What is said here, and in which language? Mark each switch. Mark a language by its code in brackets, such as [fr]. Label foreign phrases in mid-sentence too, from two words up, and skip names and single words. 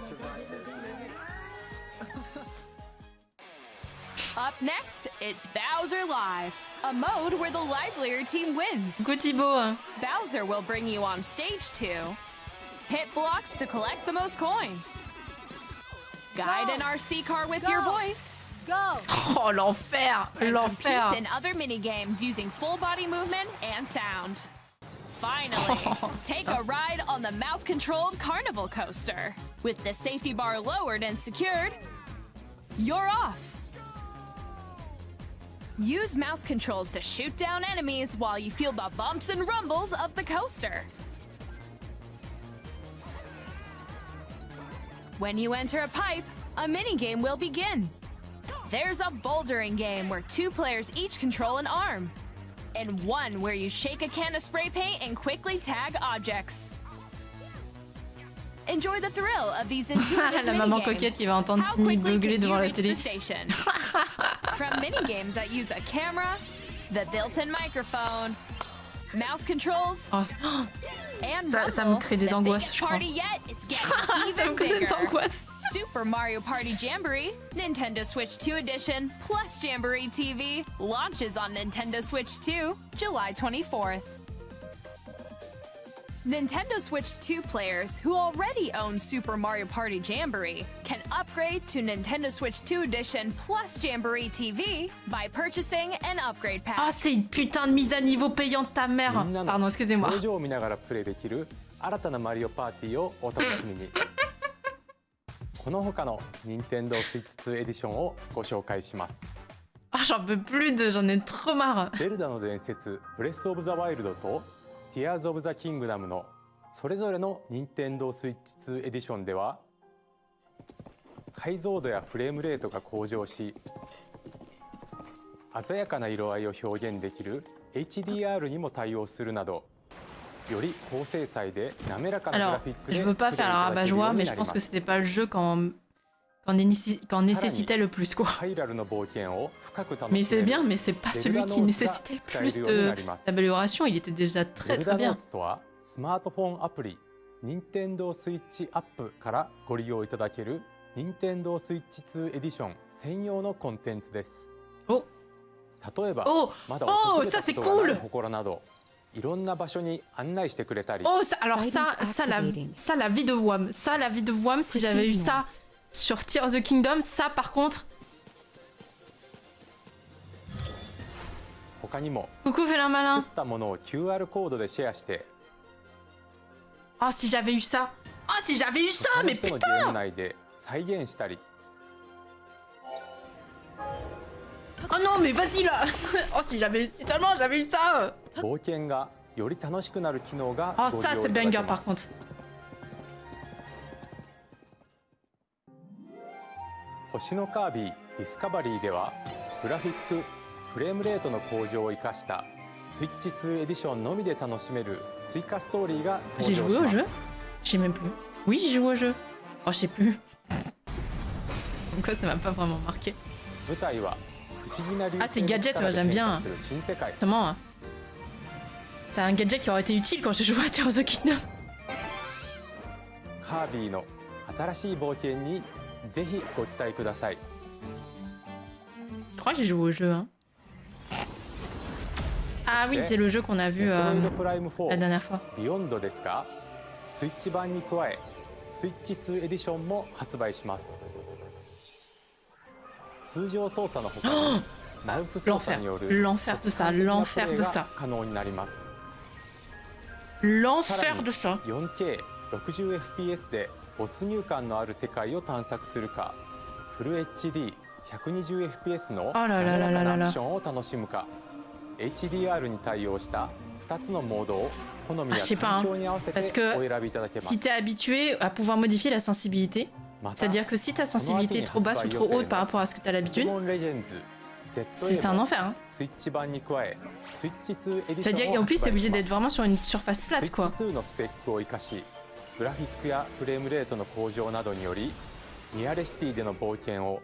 [en] Up next, it's Bowser Live, a mode where the livelier team wins. Go Thibaut. Bowser will bring you on stage to hit blocks to collect the most coins. Guide an RC car with your voice. [fr] Oh l'enfer, l'enfer. [en] Compete in other mini-games using full body movement and sound. Finally, take a ride on the mouse-controlled carnival coaster. With the safety bar lowered and secured, you're off. Use mouse controls to shoot down enemies while you feel the bumps and rumbles of the coaster. When you enter a pipe, a minigame will begin. There's a bouldering game where 2 players each control an arm, and one where you shake a can of spray paint and quickly tag objects. Enjoy the thrill of these intuitive [fr] La maman coquette qui va entendre Timmy beugler devant la télé. [en] From minigames that use a camera, the built-in microphone, mouse controls, [fr] Oh, [en] and [fr] ça me [en] rumble, [fr] crée des [en] the [fr] angoisses, [en] biggest [fr] je crois. [en] party yet is getting [fr] ça [en] even [fr] me crée des [en] bigger. [fr] angoisses. [en] Super Mario Party Jamboree, Nintendo Switch 2 Edition, plus Jamboree TV, launches on Nintendo Switch 2, July 24th. Nintendo Switch 2 players who already own Super Mario Party Jamboree can upgrade to Nintendo Switch 2 Edition plus Jamboree TV by purchasing an upgrade pack. [fr] Ah, c'est une putain de mise à niveau payante ta mère. [ja] みんなの [fr] Pardon, excusez-moi. [ja] 表情を見ながらプレイできる新たなマリオパーティーをお楽しみにこの他の Nintendo Switch 2 エディションをご紹介します [fr] Ah, j'en peux plus j'en ai trop marre. [ja] ゼルダの伝説ブレスオブザワイルドとティアーズオブザキングダムのそれぞれの Nintendo Switch 2 エディションでは解像度やフレームレートが向上し鮮やかな色合いを表現できる HDR にも対応するなどより高精細で滑らかなグラ [fr] Alors, [ja] フィックで [fr] je veux pas [ja] プレイ [fr] faire [ja] い [fr] la [ja] ただけるよ [fr] rabat-joie, [ja] うに [fr] mais [ja] な [fr] je [ja] りま [fr] pense que [ja] す [fr] c'était pas le jeu qu'en nécessitait le plus, quoi. [ja] ハイラルの冒険を深く楽 [fr] Mais [ja] しめ [fr] c'est [ja] る [fr] bien, mais c'est pas celui qui nécessitait le plus d'amélioration. Il était déjà très [ja] ゼル [fr] très [ja] ダノー [fr] bien. [ja] ツとはスマートフォンアプリ Nintendo Switch アップからご利用いただける Nintendo Switch 2エディション専用のコンテンツです。お例えば、おまだお訪れた [fr] ça, c'est [ja] ことがない [fr] cool [ja] 祠などいろんな場所に案内してくれたり [fr] Oh, ça, alors ça, la vie de Wham. Ça, la vie de Wham, si j'avais eu ça sur Tears of the Kingdom, ça, par contre... [ja] 他にも [fr] Coucou, fais la [ja] 作 [fr] malin. [ja] ったものを QR コードでシェアして [fr] Oh, si j'avais eu ça. Oh, si j'avais eu ça, [ja] 他の [fr] mais [ja] 人のゲーム [fr] putain. [ja] 内で再現したり [fr] Oh non, mais vas-y, là. Oh, si seulement j'avais eu ça. [ja] 冒険がより楽しくなる機能が [fr] Oh, [ja] ご利 [fr] ça, [ja] 用 [fr] c'est [ja] いただけ [fr] banger, [ja] ま [fr] par [ja] す。 [fr] contre. [ja] 星のカービィディスカバリーではグラフィックフレームレートの向上を生かしたスイッチ2エディションのみで楽しめる追加ストーリーが [fr] J'ai [ja] 登 [fr] joué [ja] 場し [fr] au [ja] ま [fr] jeu [ja] す。 [fr] Je sais même plus. Oui, j'ai joué au jeu. Oh, je sais plus. Comme quoi, ça m'a pas vraiment marqué. [ja] 舞台は不思議な流 [fr] Ah, c'est [ja] 星の [fr] gadget, [ja] 力 [fr] ouais, [ja] で [fr] j'aime [ja] 変 [fr] bien. [ja] 化する新世界。 [fr] Justement, hein. C'est un gadget qui aurait été utile quand j'ai joué à Tears of the Kingdom. [ja] カービィの新しい冒険にぜひご期待ください。 [fr] Je crois que j'ai joué au jeu. Hein. Ah oui, c'est le jeu qu'on a vu [ja] メトロイドプライム [fr] la [ja] 4 [fr] dernière fois. [ja] ビヨンドですがスイッチ版に加えスイッチ2エディションも発売します。通常操作の他にマウス操作による [fr] L'enfer de ça, l'enfer de ça. [ja] 可能になります。 [fr] L'enfer de ça. [ja] 4K60fps で没入感のある世界を探索するかフル HD120fps のあらららららら滑らかなアクションを楽しむか HDR に対応した2つのモードを好みや [fr] Ah, je sais pas, [ja] 環境に合わせて [fr] parce que [ja] お選びいただけます。 [fr] Si t'es habitué à pouvoir modifier la sensibilité, [ja] また [fr] c'est-à-dire que si ta sensibilité est trop basse ou trop haute par rapport à ce que t'as l'habitude, [ja] ポケモンレジェンズ [fr] c'est un enfer. Hein. [ja] スイッチ版に加えスイッチ2エディシ [fr] C'est-à-dire [ja] ョンを [fr] qu'en plus, [ja] 発 [fr] t'es [ja] 売し [fr] obligé [ja] ます [fr] d'être vraiment sur une surface [ja] スイ [fr] plate, [ja] ッ [fr] quoi. [ja] チ2のスペックを生かしグラフィックやフレームレートの向上などによりニアレシティでの冒険を